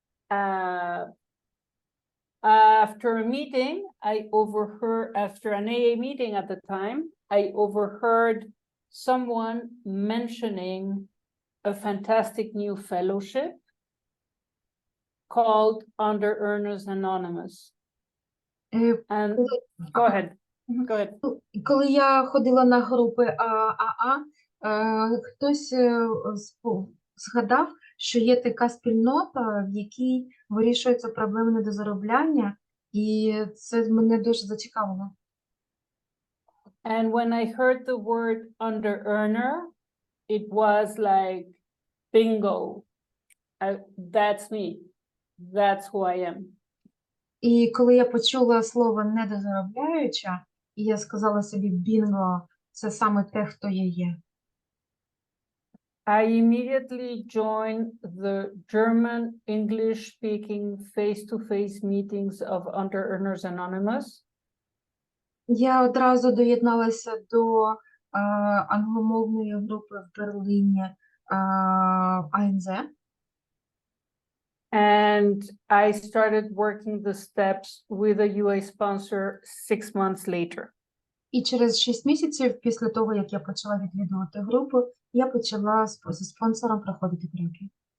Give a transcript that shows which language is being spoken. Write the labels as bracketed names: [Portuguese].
[English] After a meeting, after an AA meeting at the time, I overheard someone mentioning a fantastic new fellowship called Under Earners Anonymous. And go ahead. [Ukrainian] Коли я ходила на групи АА, хтось згадав, що є така спільнота, в якій вирішуються проблеми недозаробляння, і це мене дуже зацікавило. [English] And when I heard the word under earner, it was like, bingo, that's me, that's who I am. [Ukrainian] І коли я почула слово недозаробляюча, і я сказала собі бінго, це саме те, хто я є. [English] I immediately joined the German English-speaking face-to-face meetings of Under Earners Anonymous. [Ukrainian] Я одразу доєдналася до англомовної групи в Берліні АНЗ. [English] And I started working the steps with a UA sponsor 6 months later. [Ukrainian] І через 6 місяців після того, як я почала відвідувати групу, я почала зі спонсором проходити кроки.